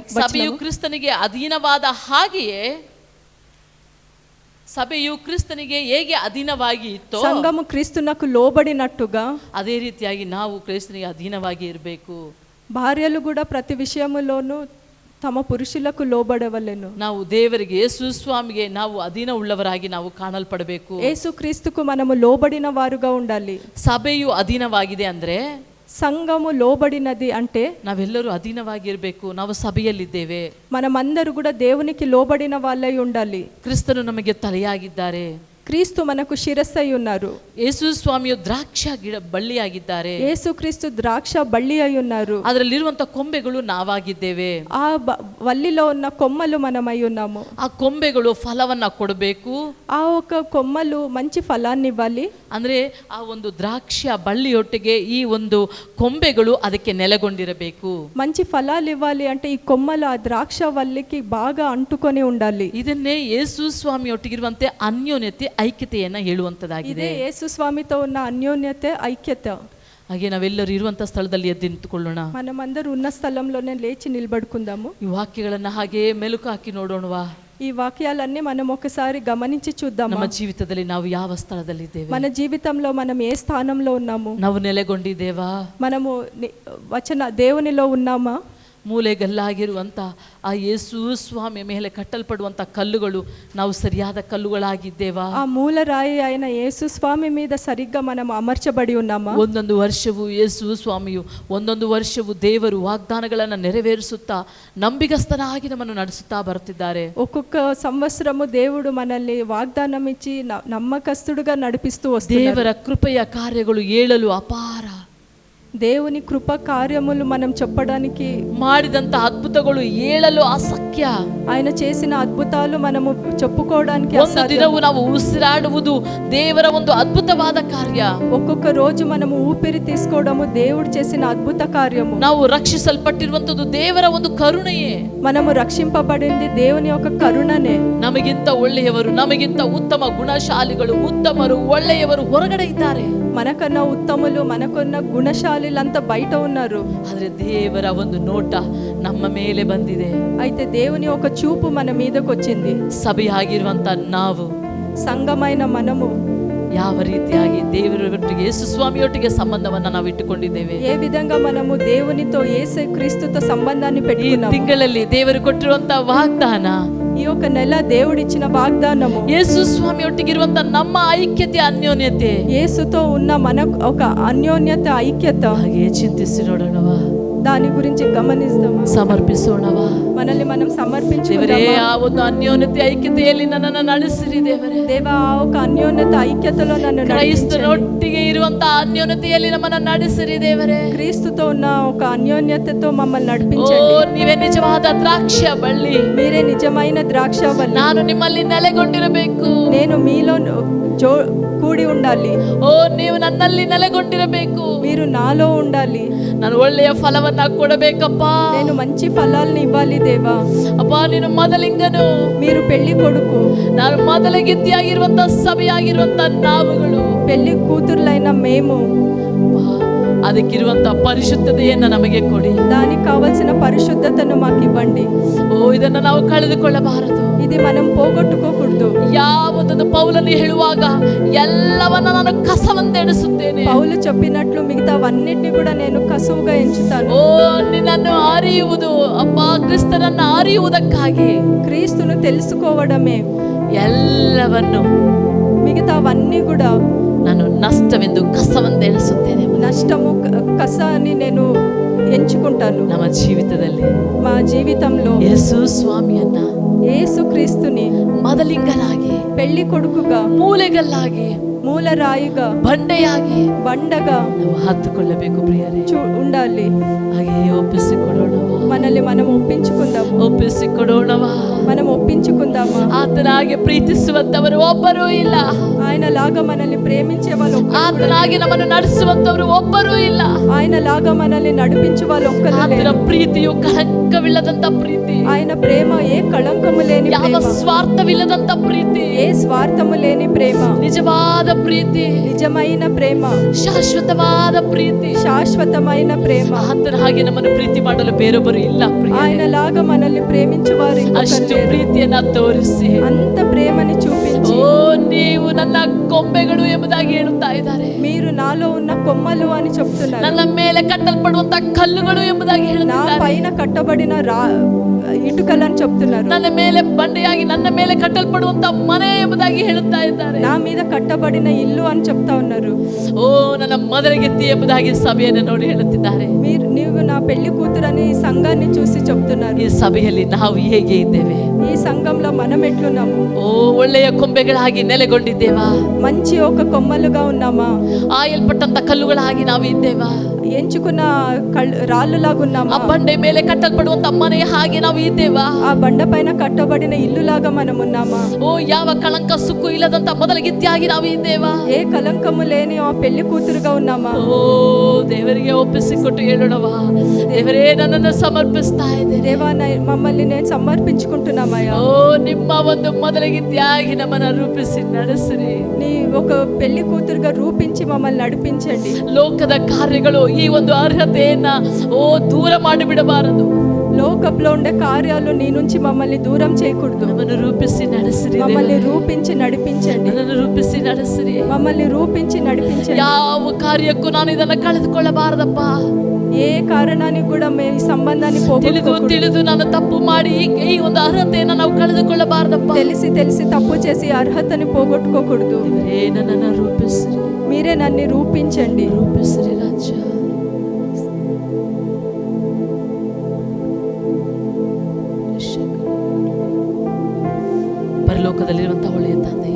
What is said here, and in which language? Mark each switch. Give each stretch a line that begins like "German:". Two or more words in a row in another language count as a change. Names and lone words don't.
Kannada: ಸಭೆಯು ಕ್ರಿಸ್ತನಿಗೆ ಅಧೀನವಾದ ಹಾಗೆಯೇ, ಸಭೆಯು ಕ್ರಿಸ್ತನಿಗೆ ಹೇಗೆ ಅಧೀನವಾಗಿ ಇತ್ತೋ,
Telugu: సంఘము క్రీస్తునకు లోబడినట్టుగా
Kannada: ಅದೇ ರೀತಿಯಾಗಿ ನಾವು ಕ್ರಿಸ್ತನಿಗೆ ಅಧೀನವಾಗಿ ಇರಬೇಕು.
Telugu: భార్యలు కూడా ప్రతి విషయములోనూ తమ పురుషులకు లోబడవలెను.
Kannada: ನಾವು ದೇವರಿಗೆ, ಯೇಸು ಸ್ವಾಮಿಗೆ ನಾವು ಅಧೀನ ಉಳ್ಳವರಾಗಿ ನಾವು ಕಾಣಲ್ಪಡಬೇಕು.
Telugu: యేసు క్రీస్తుకు మనము లోబడిన వారుగా ఉండాలి.
Kannada: ಸಭೆಯು ಅಧೀನವಾಗಿದೆ ಅಂದ್ರೆ,
Telugu: సంఘము లోబడినది అంటే
Kannada: ನಾವೆಲ್ಲರೂ ಅಧೀನವಾಗಿರಬೇಕು. ನಾವು ಸಭೆಯಲ್ಲಿದ್ದೇವೆ.
Telugu: మనమందరూ కూడా దేవునికి లోబడిన వాళ్ళై ఉండాలి.
Kannada: ಕ್ರಿಸ್ತನು ನಮಗೆ ತಲೆಯಾಗಿದ್ದಾರೆ.
Telugu: క్రీస్తు మనకు శిరస్సై ఉన్నారు.
Kannada: ಯೇಸು ಸ್ವಾಮಿಯು ದ್ರಾಕ್ಷ ಗಿಡ ಬಳ್ಳಿಯಾಗಿದ್ದಾರೆ.
Telugu: యేసు క్రీస్తు ద్రాక్ష బల్లి అయి ఉన్నారు.
Kannada: ಅದರಲ್ಲಿರುವಂತ ಕೊಂಬೆಗಳು ನಾವಾಗಿದ್ದೇವೆ.
Telugu: ఆ వల్లిలో ఉన్న కొమ్మలు మనమై ఉన్నాము.
Kannada: ಆ ಕೊಂಬೆಗಳು ಫಲವನ್ನ ಕೊಡಬೇಕು.
Telugu: ఆ ఒక కొమ్మలు మంచి ఫలాన్ని ఇవ్వాలి.
Kannada: ಅಂದ್ರೆ ಆ ಒಂದು ದ್ರಾಕ್ಷ ಬಳ್ಳಿಯೊಟ್ಟಿಗೆ ಈ ಒಂದು ಕೊಂಬೆಗಳು ಅದಕ್ಕೆ ನೆಲೆಗೊಂಡಿರಬೇಕು.
Telugu: మంచి ఫలాలు ఇవ్వాలి అంటే ఈ కొమ్మలు ఆ ద్రాక్ష వల్లికి బాగా అంటుకొని ఉండాలి.
Kannada: ಇದನ್ನೇ ಯೇಸು ಸ್ವಾಮಿಯೊಟ್ಟಿಗಿರುವಂತೆ ಅನ್ಯೋನ್ಯತೆ, ಐಕ್ಯತೆಯನ್ನ ಹೇಳುವಂತದಾಗಿದೆ.
Telugu: ఇదే యేసు స్వామితో ఉన్న అన్యోన్యత, ఐక్యత.
Kannada: ಹಾಗೆ ನಾವೆಲ್ಲರೂ ಇರುವಂತ ಸ್ಥಳದಲ್ಲಿ ಎದ್ದು ನಿಂತುಕೊಳ್ಳೋಣ.
Telugu: మనమందరూ ఉన్న స్థలంలోనే లేచి నిలబడుకుందాము.
Kannada: ಈ ವಾಕ್ಯಗಳನ್ನ ಹಾಗೆ ಮೆಲುಕು ಹಾಕಿ ನೋಡೋಣವಾ.
Telugu: ఈ వాక్యాలన్నీ మనం ఒకసారి గమనించి చూద్దాం.
Kannada: ನಮ್ಮ ಜೀವಿತದಲ್ಲಿ ನಾವು ಯಾವ ಸ್ಥಳದಲ್ಲಿದ್ದೇವೆ?
Telugu: మన జీవితంలో మనం ఏ స్థానంలో ఉన్నాము?
Kannada: ನಾವು ನೆಲೆಗೊಂಡಿದ್ದೇವಾ?
Telugu: మనము దేవునిలో ఉన్నామా?
Kannada: ಮೂಲೆಗಲ್ಲಾಗಿರುವಂಥ ಆ ಯೇಸು ಸ್ವಾಮಿಯ ಮೇಲೆ ಕಟ್ಟಲ್ಪಡುವಂಥ ಕಲ್ಲುಗಳು ನಾವು ಸರಿಯಾದ ಕಲ್ಲುಗಳಾಗಿದ್ದೇವಾ?
Telugu: ఆ మూలరాయి అయిన యేసు స్వామి మీద సరిగ్గా మనం అమర్చబడి ఉన్నామా?
Kannada: ಒಂದೊಂದು ವರ್ಷವೂ ಯೇಸು ಸ್ವಾಮಿಯು ಒಂದೊಂದು ವರ್ಷವೂ ದೇವರು ವಾಗ್ದಾನಗಳನ್ನು ನೆರವೇರಿಸುತ್ತಾ ನಂಬಿಗಸ್ತನಾಗಿ ನಮ್ಮನ್ನು ನಡೆಸುತ್ತಾ ಬರುತ್ತಿದ್ದಾರೆ.
Telugu: ఒక్కొక్క సంవత్సరము దేవుడు మనల్ని వాగ్దానం ఇచ్చి నమ్మకస్తుడుగా నడిపిస్తూ వస్తున్నారు.
Kannada: ದೇವರ ಕೃಪೆಯ ಕಾರ್ಯಗಳು ಏಳಲು ಅಪಾರ.
Telugu: దేవుని కృప కార్యములు మనం చెప్పడానికి,
Kannada: ಮಾಡಿದಂತ ಅದ್ಭುತಗಳು ಏಳಲು ಅಸಖ್ಯ.
Telugu: ఆయన చేసిన అద్భుతాలు మనము చెప్పుకోవడానికి
Kannada: ಒಂದು ದಿನವೂ ನಾವು ಉಸಿರಾಡುವುದು ದೇವರ ಒಂದು ಅದ್ಭುತವಾದ ಕಾರ್ಯ.
Telugu: ఒక్కొక్క రోజు మనము ఊపిరి తీసుకోవడము దేవుడు చేసిన అద్భుత కార్యము.
Kannada: ನಾವು ರಕ್ಷಿಸಲ್ಪಟ್ಟಿರುವಂತದ್ದು ದೇವರ ಒಂದು ಕರುಣೆಯೇ.
Telugu: మనము రక్షింపబడింది దేవుని యొక్క కరుణనే.
Kannada: ನಮಗಿಂತ ಒಳ್ಳೆಯವರು, ನಮಗಿಂತ ಉತ್ತಮ ಗುಣಶಾಲಿಗಳು, ಉತ್ತಮರು, ಒಳ್ಳೆಯವರು ಹೊರಗಡೆ ಇದ್ದಾರೆ.
Telugu: మనకన్నా ఉత్తములు, మనకున్న గుణశాలిలంతా బయట ఉన్నారు.
Kannada: ಆದ್ರೆ ದೇವರ ಒಂದು ನೋಟ ನಮ್ಮ ಮೇಲೆ ಬಂದಿದೆ.
Telugu: అయితే దేవుని ఒక చూపు మన మీదకి వచ్చింది.
Kannada: ಸಭೆಯಾಗಿರುವಂತ ನಾವು,
Telugu: ಸಂಘమైన మనము
Kannada: ಯಾವ ರೀತಿಯಾಗಿ ದೇವರೊಟ್ಟಿಗೆ, ಯೇಸು ಸ್ವಾಮಿಯೊಟ್ಟಿಗೆ ಸಂಬಂಧವನ್ನ ನಾವು ಇಟ್ಟುಕೊಂಡಿದ್ದೇವೆ.
Telugu: ఏ విధంగా మనము దేవునితో, యేసు క్రీస్తుతో సంబంధాన్ని
Kannada: ಈ
Telugu: పెట్టుకున్నాము.
Kannada: ತಿಂಗಳಲ್ಲಿ ದೇವರು ಕೊಟ್ಟಿರುವಂತ ವಾಗ್ದಾನ,
Telugu: ఈ ఒక నెల దేవుడిచ్చిన వాగ్దానము,
Kannada: ಯೇಸು ಸ್ವಾಮಿಯೊಟ್ಟಿಗಿರುವಂತ ನಮ್ಮ ಐಕ್ಯತೆ, ಅನ್ಯೋನ್ಯತೆ,
Telugu: యేసుతో ఉన్న మన ఒక అన్యోన్యత, ఐక్యత,
Kannada: ಹಾಗೆ ಚಿಂತಿಸಿ ನೋಡೋಣವಾ,
Telugu: దాని గురించి గమనిస్తామా,
Kannada: ಸಮರ್ಪಿಸೋಣವಾ.
Telugu: మనల్ని మనం
Kannada: ದೇವರೇ,
Telugu: సమర్పించుకుందామా?
Kannada: ಆ ಒಂದು ಅನ್ಯೋನ್ಯತೆ, ಐಕ್ಯತೆಯಲ್ಲಿ ನನ್ನನ್ನು ನಡೆಸಿರಿ ದೇವರೇ.
Telugu: దేవా, ఆ ఒక అన్యోన్యత, ఐక్యతలో నన్ను నడిపించండి.
Kannada: ಕ್ರೈಸ್ತನೊಟ್ಟಿಗೆ ಇರುವಂತ ಅನ್ಯೋನ್ಯತೆಯಲ್ಲಿ ನಮ್ಮನ್ನು ನಡೆಸಿರಿ ದೇವರೇ.
Telugu: క్రీస్తుతో ఉన్న ఒక అన్యోన్యతతో మమ్మల్ని ಓ, నడిపించండి.
Kannada: ನೀವೇ ನಿಜವಾದ ದ್ರಾಕ್ಷ ಬಳ್ಳಿ,
Telugu: మీరే నిజమైన ద్రాక్షవల్లి.
Kannada: ನಾನು ನಿಮ್ಮಲ್ಲಿ ನೆಲೆಗೊಂಡಿರಬೇಕು.
Telugu: నేను మీలో కూడి ఉండాలి.
Kannada: ಓ, ನೀವು ನನ್ನಲ್ಲಿ ನೆಲೆಗೊಂಡಿರಬೇಕು.
Telugu: మీరు నాలో ఉండాలి.
Kannada: ನಾನು ಒಳ್ಳೆಯ ಫಲವನ್ನ ಕೊಡಬೇಕಪ್ಪ.
Telugu: నేను మంచి ఫలాల్ని ఇవ్వాలి దేవా.
Kannada: ಅಪ್ಪ, ನೀನು ಮೊದಲಿಂಗನು,
Telugu: మీరు పెళ్లి కొడుకు,
Kannada: ನಾನು ಮೊದಲ ಗಿತ್ತಿಯಾಗಿರುವಂತ ಸಭೆಯಾಗಿರುವಂತ ನಾವುಗಳು,
Telugu: పెళ్లి కూతుర్లైన మేము.
Kannada: ಅದಕ್ಕಿರುವಂತ ಪರಿಶುದ್ಧತೆಯನ್ನ ನಮಗೆ ಕೊಡಿ.
Telugu: దానికి కావలసిన పరిశుద్ధతను మాకు ఇవ్వండి.
Kannada: ಓ, ಇದನ್ನ ನಾವು ಕಳೆದುಕೊಳ್ಳಬಾರದು.
Telugu: ఇది మనం పోగొట్టుకోకూడదు.
Kannada: ಯಾವುದನ್ನು ಪೌಲನು ಹೇಳುವಾಗ ಎಲ್ಲವನ್ನ ನಾನು ಕಸವಂತೆಣಿಸುತ್ತೇನೆ.
Telugu: పౌలు చెప్పినట్లు మిగతావన్నిటిని కూడా నేను కసువుగా ఎంచుతాను.
Kannada: ಓ, ನಿನ್ನನ್ನು ಅರಿಯುವುದು ಅಪ್ಪ, ಕ್ರಿಸ್ತನನ್ನು ಅರಿಯುವುದಕ್ಕಾಗಿ
Telugu: క్రీస్తును తెలుసుకోవడమే.
Kannada: ಎಲ್ಲವನ್ನು
Telugu: మిగతావన్నీ కూడా
Kannada: ನಾನು ನಷ್ಟವೆಂದು ಕಸವಂತೆಣಿಸುತ್ತೇನೆ.
Telugu: నష్టము, కస అని నేను ఎంచుకుంటాను.
Kannada: ನಮ್ಮ ಜೀವಿತದಲ್ಲಿ
Telugu: మా జీవితంలో
Kannada: ಯೇಸು ಸ್ವಾಮಿಯನ್ನ
Telugu: యేసు క్రీస్తుని
Kannada: ಮೊದಲಿಂಗನಾಗಿ,
Telugu: పెళ్లి కొడుకుగా,
Kannada: ಮೂಲೆಗಲ್ಲಾಗಿ,
Telugu: మూలరాయిగా,
Kannada: ಬಂಡೆಯಾಗಿ
Telugu: బండగా
Kannada: ನಾವು ಹತ್ತುಕೊಳ್ಳಬೇಕು ಪ್ರಿಯರೇ.
Telugu: ఉండాలి.
Kannada: ಹಾಗೆಯೇ ಒಪ್ಪಿಸಿಕೊಡೋಣವಾ,
Telugu: మనల్ని మనం ಒಪ್ಪಿಂచుకుందాము.
Kannada: ಒಪ್ಪಿಸಿಕೊಡೋಣವಾ.
Telugu: మనం ఒప్పించుకుందామా?
Kannada: ಆತನಾಗೆ ಪ್ರೀತಿಸುವಂತವರು ಒಬ್ಬರೂ ಇಲ್ಲ.
Telugu: ఆయన లాగా మనల్ని ప్రేమించే వాళ్ళు,
Kannada: ಆತನಾಗೆ ನಮ್ಮನ್ನು ನಡೆಸುವಂತವರು ಒಬ್ಬರೂ ಇಲ್ಲ.
Telugu: ఆయన లాగా మనల్ని నడిపించే వాళ్ళు ఒక్కరు
Kannada: ಆತನ
Telugu: లేరు.
Kannada: ಪ್ರೀತಿಯು ಕಳಂಕವಿಲ್ಲದಂತ ಪ್ರೀತಿ,
Telugu: ఆయన ప్రేమ ఏ కళంకము లేని
Kannada: ಯಾವ
Telugu: ప్రేమ,
Kannada: ಸ್ವಾರ್ಥವಿಲ್ಲದಂತ ಪ್ರೀತಿ,
Telugu: ఏ స్వార్థము లేని ప్రేమ,
Kannada: ನಿಜವಾದ ಪ್ರೀತಿ,
Telugu: నిజమైన ప్రేమ,
Kannada: ಶಾಶ್ವತವಾದ ಪ್ರೀತಿ.
Telugu: శాశ్వతమైన ప్రేమ.
Kannada: ಆತನ ಹಾಗೆ ನಮ್ಮನ್ನು ಪ್ರೀತಿ ಮಾಡಲು ಬೇರೊಬ್ಬರು ಇಲ್ಲ ಪ್ರಿಯರೇ.
Telugu: ఆయన లాగా మనల్ని ప్రేమించేవారు
Kannada: ಅಷ್ಟು ಪ್ರೀತಿಯನ್ನ ತೋರಿಸಿ,
Telugu: అంత ప్రేమని చూపించి,
Kannada: ಓ, ನೀವು ನನ್ನ ಕೊಂಬೆಗಳು ಎಂಬುದಾಗಿ ಹೇಳುತ್ತಾ ಇದ್ದಾರೆ.
Telugu: మీరు నాలో ఉన్న కొమ్మలు అని చెప్తున్నారు.
Kannada: ನನ್ನ ಮೇಲೆ ಕಟ್ಟಲ್ಪಡುವಂತ ಕಲ್ಲುಗಳು ಎಂಬುದಾಗಿ
Telugu: నా
Kannada: ಹೇಳುತ್ತಾರೆ.
Telugu: పైన కట్టబడిన ఇటుకలని చెప్తున్నారు.
Kannada: ನನ್ನ ಮೇಲೆ ಬಂಡೆಯಾಗಿ ನನ್ನ ಮೇಲೆ ಕಟ್ಟಲ್ಪಡುವಂತ ಮನೆ ಎಂಬುದಾಗಿ ಹೇಳುತ್ತಾ ಇದ್ದಾರೆ.
Telugu: నా మీద కట్టబడిన ఇల్లు అని చెప్తా ఉన్నారు.
Kannada: ಓ ನನ್ನ ಮದರಗೆತ್ತಿ ಎಂಬುದಾಗಿ ಸಭೆಯನ್ನು ನೋಡಿ ಹೇಳುತ್ತಿದ್ದಾರೆ.
Telugu: నీవు నా పెళ్లి కూతురని ఈ సంఘాన్ని చూసి చెప్తున్నారు.
Kannada: ಈ ಸಭೆಯಲ್ಲಿ ನಾವು ಹೇಗೆ ಇದ್ದೇವೆ?
Telugu: ఈ సంఘంలో మనం ఎట్లున్నాము?
Kannada: ಓ ಒಳ್ಳೆಯ ಕೊಂಬೆಗಳಾಗಿ ನೆಲೆಗೊಂಡಿದ್ದೇವಾ?
Telugu: మంచి ఒక కొమ్మలుగా ఉన్నామా?
Kannada: ಆಯಲ್ಪಟ್ಟಂತ ಕಲ್ಲುಗಳಾಗಿ ನಾವು ಇದ್ದೇವಾ?
Telugu: ఎంచుకున్న రాళ్ళులాగా ఉన్నామా?
Kannada: ಆ ಬಂಡೆ ಮೇಲೆ ಕಟ್ಟಲ್ಪಡುವಂತ ಮನೆಯ ಹಾಗೆ ನಾವು ಇದ್ದೇವಾ?
Telugu: ఆ బండ పైన కట్టబడిన ఇల్లులాగా మనం ఉన్నామా?
Kannada: ಓ ಯಾವ ಕಳಂಕ ಸುಕ್ಕು ಇಲ್ಲದಂತ ಮೊದಲಗಿತ್ತಿಯಾಗಿ ನಾವು ಇದ್ದೇವಾ?
Telugu: ఏ కలంకము లేని ఆ పెళ్లి కూతురుగా ఉన్నామా?
Kannada: ಓ ದೇವರಿಗೆ ಒಪ್ಪಿಸಿಕೊಟ್ಟು ಹೇಳೋಣವಾ, ದೇವರೇ ನನ್ನನ್ನು ಸಮರ್ಪಿಸ್ತಾ ಇದ್ದೇನೆ.
Telugu: దేవా మమ్మల్ని నేను సమర్పించుకుంటున్నామయ్యా.
Kannada: ಓ ನಿಮ್ಮ ಒಂದು ಮೊದಲಗಿತ್ತಿಯಾಗಿ ನಮ್ಮನ್ನ ರೂಪಿಸಿ ನಡೆಸಿರಿ.
Telugu: నీ ఒక పెళ్లి కూతురుగా రూపించి మమ్మల్ని నడిపించండి.
Kannada: ಲೋಕದ ಕಾರ್ಯಗಳು ಈ ಒಂದು ಅರ್ಹತೆಯನ್ನ ಓ ದೂರ ಮಾಡಿಬಿಡಬಾರದು.
Telugu: లోకంలో ఉండే కార్యాలు నీ నుంచి మమ్మల్ని దూరం చేయకూడదు.
Kannada: ನಮ್ಮನ್ನು ರೂಪಿಸಿ ನಡೆಸಿರಿ.
Telugu: మమ్మల్ని రూపించి నడిపించండి.
Kannada: ನನ್ನನ್ನು ರೂಪಿಸಿ ನಡೆಸಿರಿ.
Telugu: మమ్మల్ని రూపించి నడిపించండి.
Kannada: ಯಾವ ಕಾರ್ಯಕ್ಕೂ ನಾನು ಇದನ್ನ ಕಳೆದುಕೊಳ್ಳಬಾರದಪ್ಪ.
Telugu: ఏ కారణానికి కూడా ఈ సంబంధాన్ని
Kannada: ತಿಳಿದು ತಿಳಿದು ನಾನು ತಪ್ಪು ಮಾಡಿ ಈ ಒಂದು ಅರ್ಹತೆಯನ್ನ ನಾವು ಕಳೆದುಕೊಳ್ಳಬಾರದಪ್ಪ.
Telugu: తెలిసి తప్పు చేసి అర్హతని పోగొట్టుకోకూడదు.
Kannada: ದೇವರೇ ನನ್ನನ್ನು ರೂಪಿಸಿರಿ.
Telugu: మీరే నన్ను రూపించండి.
Kannada: ರೂಪಿಸಿರಿ ರಾಜ. ಪರಲೋಕದಲ್ಲಿರುವಂತಹ ಒಳ್ಳೆಯ ತಂದೆಯೇ,